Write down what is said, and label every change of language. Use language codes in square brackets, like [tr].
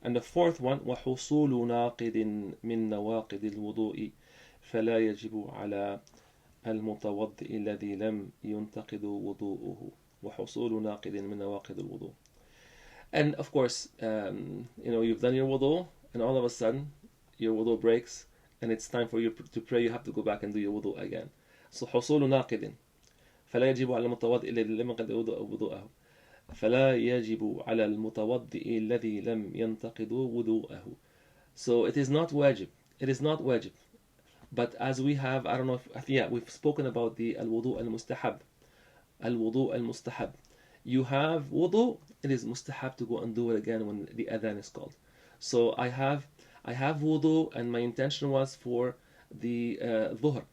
[en] And the fourth one, [ar] وحصول ناقض من نواقض الوضوء فلا يجب على المتوضئ الذي لم ينتقض وضوءه. وحصول ناقض من نواقض الوضوء. [en] And of course, you've done your wudu, and all of a sudden your wudu breaks, and it's time for you to pray. You have to go back and do your wudu again. [ar] So حصول ناقض فلا يجب على المتوضئ الذي لم ينتقض وضوءه. فلا يجب على المتوضئ الذي لم ينتقض وضوءه. [en] So it is not wajib. It is not wajib. But as we have, I don't know if, we've spoken about the al-wudu al-mustahab. Al-wudu al-mustahab. You have wudu, it is mustahab to go and do it again when the adhan is called. So I have wudu, and my intention was for the dhuhr.